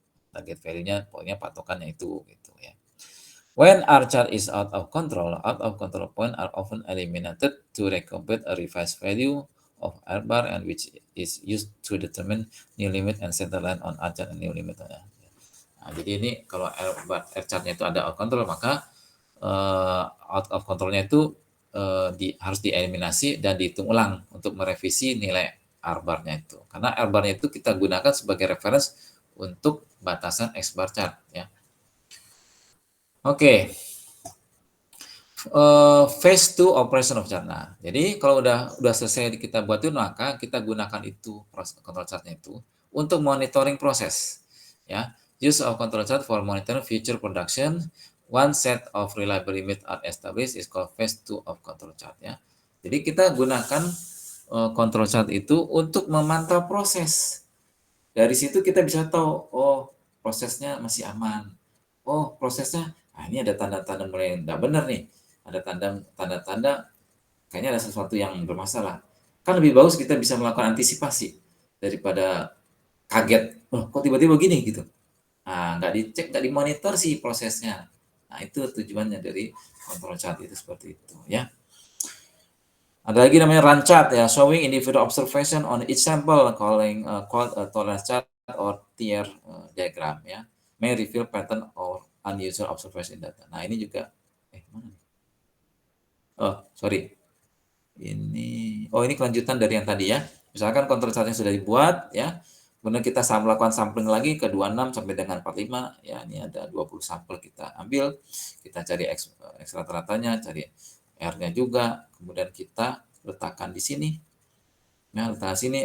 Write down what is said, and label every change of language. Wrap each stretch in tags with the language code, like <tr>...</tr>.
<id>Target value-nya pokoknya patokannya itu gitu ya.</id> <en>When R chart is out of control point are often eliminated to recomputate a revised value of R bar and which is used to determine new limit and center line on R chart and new limit.</en> <id>Nah, jadi ini kalau R chart-nya itu ada out of control, maka out of control-nya itu harus dieliminasi dan dihitung ulang untuk merevisi nilai R bar-nya itu. Karena R bar-nya itu kita gunakan sebagai reference untuk batasan X bar chart ya. Oke.</id> <en>Phase 2 operation of chart.</en> <id>Nah, jadi kalau udah selesai kita buat itu, maka kita gunakan itu control chart-nya itu untuk monitoring proses ya.</id> <en>Use of control chart for monitoring future production. One set of reliable limit are established is called phase 2 of control chart ya.</en> <id>Jadi kita gunakan control chart itu untuk memantau proses. Dari situ kita bisa tahu, oh prosesnya masih aman. Oh prosesnya, ini ada tanda-tanda mulai tidak benar nih. Ada tanda-tanda kayaknya ada sesuatu yang bermasalah. Kan lebih bagus kita bisa melakukan antisipasi daripada kaget. Oh kok tiba-tiba gini gitu. Nah, nggak dicek, nggak dimonitor sih prosesnya. Nah, itu tujuannya dari control chart itu seperti itu ya. Ada lagi namanya</id> <en>run chart ya, showing individual observation on each sample, called a tolerance chart or tier diagram ya. May reveal pattern or unusual observation data.</en> <id>Nah, ini juga mana? Oh, sorry. Ini kelanjutan dari yang tadi ya. Misalkan control chart yang sudah dibuat ya. Kemudian kita melakukan sampling lagi ke 26 sampai dengan 45 ya. Ini ada 20 sampel kita ambil, kita cari X rata-ratanya, cari R-nya juga, kemudian kita letakkan di sini. Nah, letakkan sini.</id>